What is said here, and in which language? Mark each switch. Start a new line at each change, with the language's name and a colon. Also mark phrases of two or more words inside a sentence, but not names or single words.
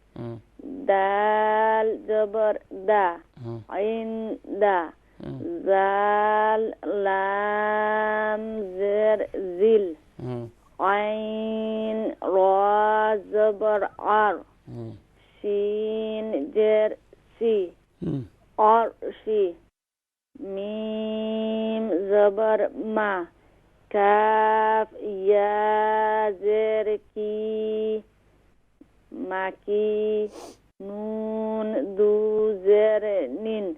Urdu: دال زبر دا. عین دا. زال لام زر زل. عین را زبر عر. شین جر سی. عرشی. میم زبر ما. کاف یا زر کی. مکی. نون دو زر نین.